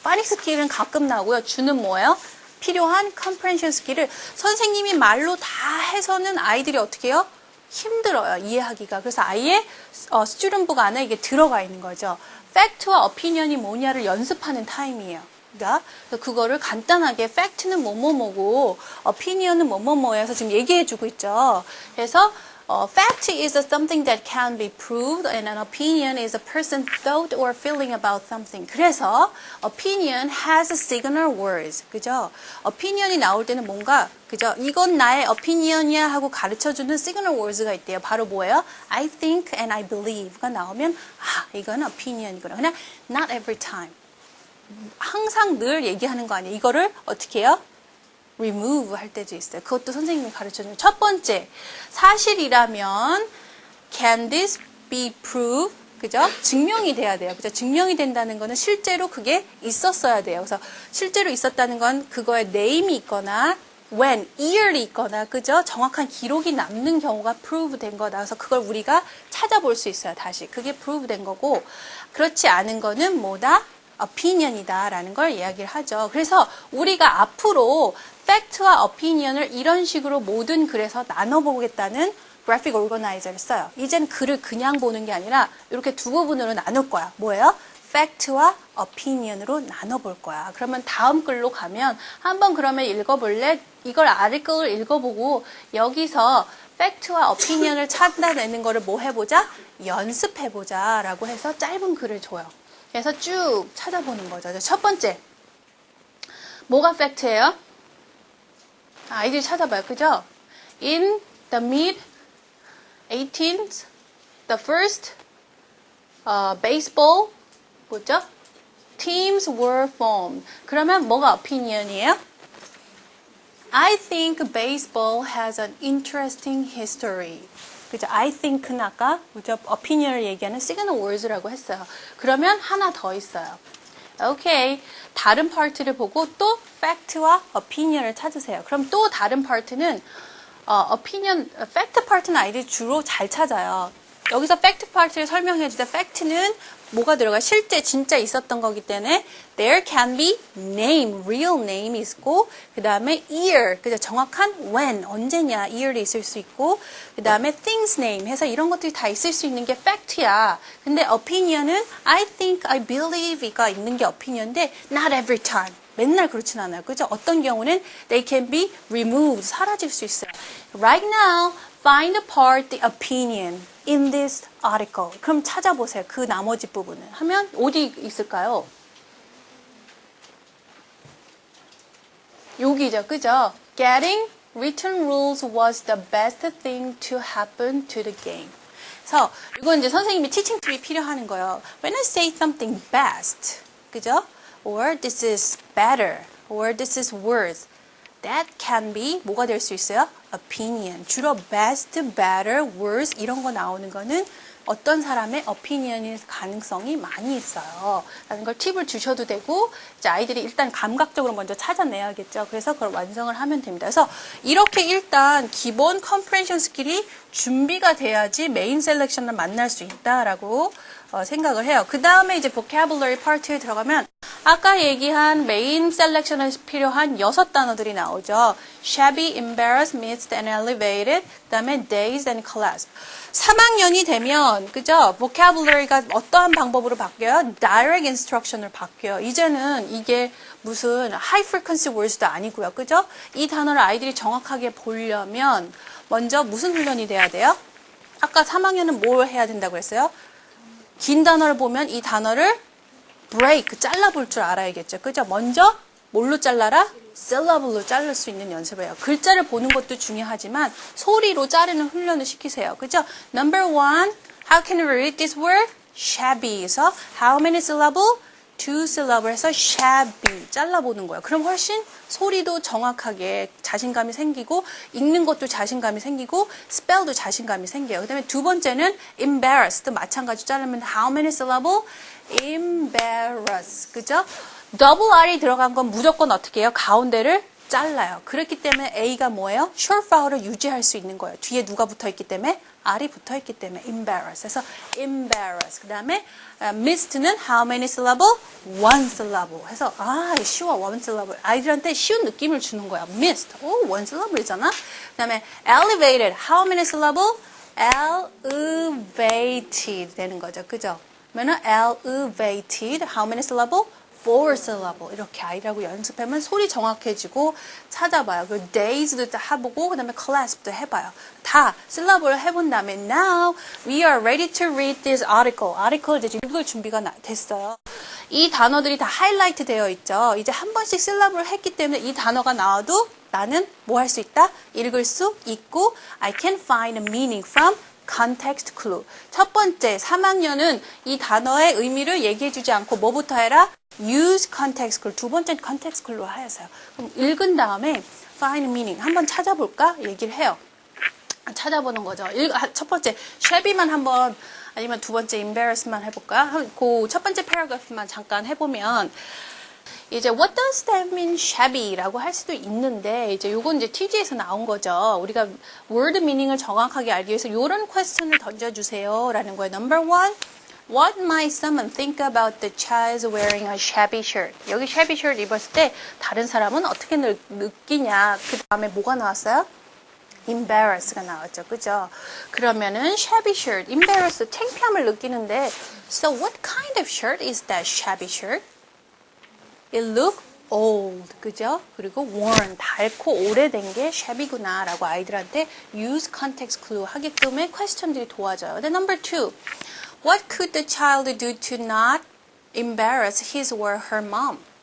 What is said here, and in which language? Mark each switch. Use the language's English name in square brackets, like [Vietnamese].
[Korean] phonics skill은 가끔 나오고요. 주는 뭐예요? 필요한 comprehension skill을 선생님이 말로 다 해서는 아이들이 어떻게 해요? 힘들어요. 이해하기가. 그래서 아예 스튜던북 안에 이게 들어가 있는 거죠. 팩트와 오피니언이 뭐냐를 연습하는 타임이에요. 그러니까 그거를 간단하게 팩트는 뭐뭐뭐고 오피니언은 뭐뭐뭐 해서 지금 얘기해주고 있죠. 그래서 [English] fact is something that can be proved and an opinion is a person's thought or feeling about something. [Korean] 그래서 [English] opinion has signal words. [Korean] 그죠? opinion이 나올 때는 뭔가 그죠? 이건 나의 opinion이야 하고 가르쳐주는 signal words가 있대요. 바로 뭐예요? [English] I think and I believe가 [Korean] 나오면 아 이거는 opinion이구나. 그냥 [English] not every time. [Korean] 항상 늘 얘기하는 거 아니에요. 이거를 어떻게 해요? remove 할 때도 있어요. 그것도 선생님이 가르쳐줘요. 첫 번째, 사실이라면 [English] can this be proved? [Korean] 그죠? 증명이 돼야 돼요. 그죠? 증명이 된다는 거는 실제로 그게 있었어야 돼요. 그래서 실제로 있었다는 건 그거에 name이 있거나 when, yearly 있거나, 그죠? 정확한 기록이 남는 경우가 prove 된 거다. 그래서 그걸 우리가 찾아볼 수 있어요, 다시. 그게 prove 된 거고, 그렇지 않은 거는 뭐다? opinion이다 라는 걸 이야기를 하죠. 그래서 우리가 앞으로 fact와 opinion을 이런 식으로 모든 글에서 나눠보겠다는 graphic organizer를 써요. 이젠 글을 그냥 보는 게 아니라 이렇게 두 부분으로 나눌 거야. 뭐예요? fact와 opinion으로 나눠볼 거야. 그러면 다음 글로 가면 한번 그러면 읽어볼래? 이걸 아래 글을 읽어보고 여기서 fact와 opinion을 찾아내는 거를 뭐 해보자? 연습해보자 라고 해서 짧은 글을 줘요. 그래서 쭉 찾아보는 거죠. 첫 번째, 뭐가 fact예요? 아이들이 찾아봐요. 그죠? [English] In the mid-18th, the first baseball, 뭐죠? Teams were formed. [Korean] 그러면 뭐가 opinion이에요? [English] I think baseball has an interesting history. [Korean] 그죠? I think는 아까 그죠? opinion을 얘기하는 signal words라고 했어요. 그러면 하나 더 있어요. 오케이. 다른 파트를 보고 또 fact와 opinion을 찾으세요. 그럼 또 다른 파트는 opinion, fact 파트는 아이들이 주로 잘 찾아요. 여기서 fact 파트를 설명해 주자. fact는 뭐가 들어가? 실제 진짜 있었던 거기 때문에 [English] there can be name, real name [Korean] 이 있고 그 다음에 year, 그죠? 정확한 when, 언제냐 year이 있을 수 있고 그 다음에 things name 해서 이런 것들이 다 있을 수 있는 게 fact야. 근데 opinion은 I think, I believe가 있는 게 opinion인데 [English] not every time. [Korean] 맨날 그렇진 않아요. 그죠? 어떤 경우는 [English] they can be removed, [Korean] 사라질 수 있어요. [English] Right now, find apart the opinion in this article. [Korean] 그럼 찾아보세요. 그 나머지 부분을. 하면 어디 있을까요? 여기죠. 그죠? [English] Getting written rules was the best thing to happen to the game. [Korean] 그래서 이건 이제 선생님이 teaching 팁이 필요하는 거예요. [English] When I say something best, [Korean] 그죠? [English] Or this is better, or this is worse. That can be [Korean] 뭐가 될 수 있어요? [English] opinion. [Korean] 주로 best, better, worse 이런 거 나오는 거는 어떤 사람의 opinion일 가능성이 많이 있어요. 라는 걸 팁을 주셔도 되고 이제 아이들이 일단 감각적으로 먼저 찾아내야겠죠. 그래서 그걸 완성을 하면 됩니다. 그래서 이렇게 일단 기본 comprehension 스킬이 준비가 돼야지 메인 셀렉션을 만날 수 있다라고 생각을 해요. 그 다음에 이제 vocabulary 파트에 들어가면 아까 얘기한 메인 셀렉션에 필요한 6단어들이 나오죠. [English] shabby, embarrassed, missed, and elevated. [Korean] 그 다음에 [English] dazed and collapsed. [Korean] 3학년이 되면 그죠? vocabulary가 어떠한 방법으로 바뀌어요? direct instruction으로 바뀌어요. 이제는 이게 무슨 high frequency words도 아니고요. 그죠? 이 단어를 아이들이 정확하게 보려면 먼저 무슨 훈련이 돼야 돼요? 아까 3학년은 뭘 해야 된다고 했어요? 긴 단어를 보면 이 단어를 break, 잘라볼 줄 알아야겠죠. 그죠? 먼저 뭘로 잘라라? syllable로 자를 수 있는 연습을 해요. 글자를 보는 것도 중요하지만 소리로 자르는 훈련을 시키세요. 그죠? [English] Number one, how can we read this word? shabby에서 how many syllable? [Korean] 2 syllable 해서 shabby 잘라보는 거예요. 그럼 훨씬 소리도 정확하게 자신감이 생기고 읽는 것도 자신감이 생기고 spell도 자신감이 생겨요. 그 다음에 두 번째는 embarrassed 마찬가지로 자르면 [English] how many syllable? [Korean] embarrass 그죠? 더블 R이 들어간 건 무조건 어떻게 해요? 가운데를 잘라요. 그렇기 때문에 A가 뭐예요? short vowel을 유지할 수 있는 거예요. 뒤에 누가 붙어있기 때문에? R이 붙어있기 때문에 embarrass. 그래서 embarrass. 그 다음에 missed는 [English] how many syllable? one syllable. [Korean] 해서 쉬워. [English] one syllable. [Korean] 아이들한테 쉬운 느낌을 주는 거야. [English] missed. one syllable이잖아. [Korean] 그 다음에 [English] elevated. how many syllable? elevated [Korean] 되는 거죠. 그죠? 그러면 elevated. [English] how many syllable? [Korean] 4 syllable 이렇게 아이라고 연습하면 소리 정확해지고 찾아봐요. 그리고 days도 해보고 그 다음에 clasp도 해봐요. [English] 다 syllable를 [Korean] 해본 다음에 [English] now we are ready to read this article. [Korean] article 이제 읽을 준비가 됐어요. 이 단어들이 다 하이라이트 되어 있죠. 이제 한 번씩 syllable를 했기 때문에 이 단어가 나와도 나는 뭐 할 수 있다? 읽을 수 있고 [English] I can find a meaning from context clue. [Korean] 첫 번째 3학년은 이 단어의 의미를 얘기해주지 않고 뭐부터 해라? [English] use context clue. [Korean] 두 번째 [English] context clue로 [Korean] 하였어요. 그럼 읽은 다음에 [English] find meaning. [Korean] 한번 찾아볼까? 얘기를 해요. 찾아보는 거죠. 첫 번째 shabby만 한번 아니면 두 번째 embarrass만 해볼까? 그 첫 번째 paragraph만 잠깐 해보면 이제 [English] what does that mean shabby [Korean] 라고 할 수도 있는데 이제 요건 이제 TG에서 나온 거죠. 우리가 word meaning을 정확하게 알기 위해서 요런 퀘스천을 던져주세요라는 거예요. [English] Number one, what might someone think about the child wearing a shabby shirt? [Korean] 여기 shabby shirt 입었을 때 다른 사람은 어떻게 느끼냐? 그 다음에 뭐가 나왔어요? embarrass가 나왔죠. 그죠? [English] 그러면은 shabby shirt, embarrass, [Korean] 창피함을 느끼는데 [English] so what kind of shirt is that shabby shirt? It look old, [Korean] 그죠? 그리고 worn, 닳고 오래된 게 shabby구나 라고 아이들한테 [English] use context clue [Korean] 하게끔의 퀘스천들이 도와줘요. [English] Then number two, what could the child do to not embarrass his or her mom?